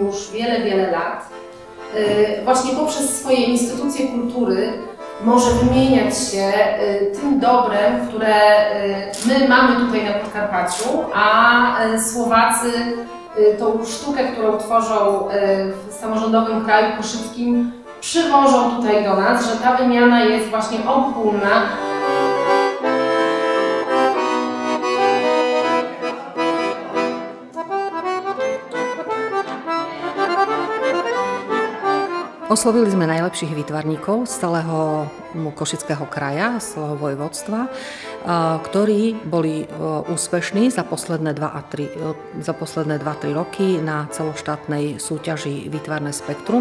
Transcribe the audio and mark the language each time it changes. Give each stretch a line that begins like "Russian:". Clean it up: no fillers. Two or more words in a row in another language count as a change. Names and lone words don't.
Polish: już wiele lat, właśnie poprzez swoje instytucje kultury może wymieniać się tym dobrem, które my mamy tutaj na Podkarpaciu, a Słowacy tą sztukę, którą tworzą w samorządowym kraju koszyckim, przywożą tutaj do nas, że ta wymiana jest właśnie obopólna.
Slovak: Oslovili sme najlepších výtvarníkov z celého Košického kraja, z celého vojvodstva, ktorí boli úspešní za posledné 2-3 roky na celoštátnej súťaži Výtvarné spektrum.